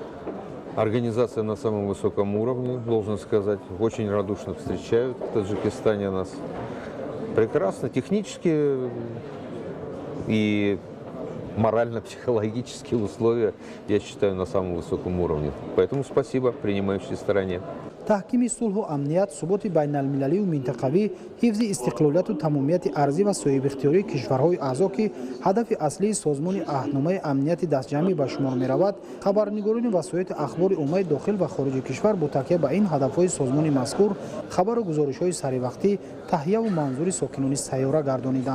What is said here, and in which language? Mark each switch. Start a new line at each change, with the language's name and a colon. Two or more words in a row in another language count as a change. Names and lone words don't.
Russian: Всегда Организация на самом высоком уровне, должен сказать. Очень радушно встречают в Таджикистане нас. Прекрасно, технически и морально-психологические условия, я считаю, на самом высоком уровне. Поэтому спасибо принимающей стороне.
Tajik: таҳкими сулҳу амният суботи байналмилалию минтақавӣ ҳифзи истиқлолияту тамомияти арзӣ ва соҳибихтиёрии кишварҳои аъзо ки ҳадафи аслии созмони аҳдномаи амнияти дастҷамъӣ ба шумор меравад, хабарнигорони васоити ахбори уммаи дохил ва хориҷи кишвар бо такя ба ин ҳадафҳои созмони мазкур хабару гузоришҳои саривақтӣ таҳияву манзури сокинони сайёра гардониданд.